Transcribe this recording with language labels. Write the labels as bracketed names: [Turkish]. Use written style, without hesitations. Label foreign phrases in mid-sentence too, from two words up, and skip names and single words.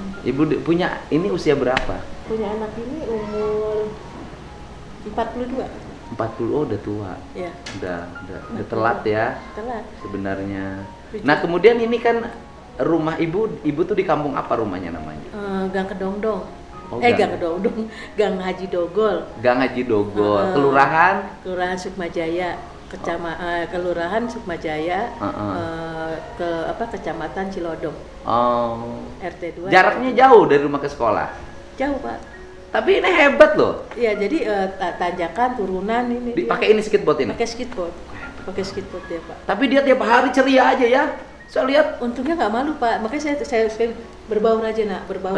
[Indonesian] Ibu punya ini usia berapa? Punya anak ini umur 42. 40. Oh, udah tua. Ya, Udah telat ya telat. sebenarnya. Tujuh. Nah, kemudian ini kan rumah ibu tuh di kampung apa rumahnya namanya? Gang Kedongdong. Oh, Gang Kedongdong, Gang Haji Dogol. Gang Haji Dogol, kelurahan Kelurahan Sukmajaya, Kelurahan Sukmajaya, Kecamatan Cilodong. Oh. RT 2. Jaraknya jauh dari rumah ke sekolah. Jauh, Pak. Tapi ini hebat loh. Iya, jadi tanjakan, turunan ini. Pakai ini skateboard ini. Pakai skateboard. Pakai skateboard ya, Pak. Tapi dia tiap hari ceria aja ya. Saya lihat. Untungnya nggak malu, Pak. Makanya saya berbaur aja, Nak, berbaur.